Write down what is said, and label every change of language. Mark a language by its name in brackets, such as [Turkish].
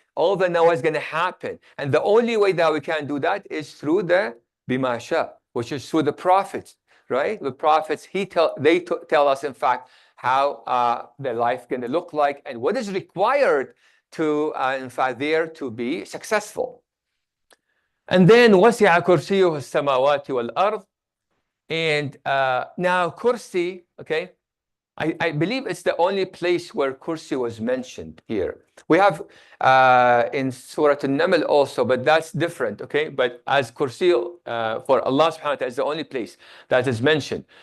[English] All the knowledge is going to happen. And the only way that we can do that is through the bimasha, which is through the prophets, right? The prophets, they tell us, in fact, how their life going to look like and what is required to, in fact, there to be successful. [Arabic] And then وَسِعَ كُرْسِيُّهُ السَّمَاوَاتِ وَالْأَرْضِ. [English] And now Kursi, okay, I believe it's the only place where Kursi was mentioned here. We have in Surah An-Naml also, but that's different, okay? But as Kursi for Allah subhanahu wa ta'ala is the only place that is mentioned.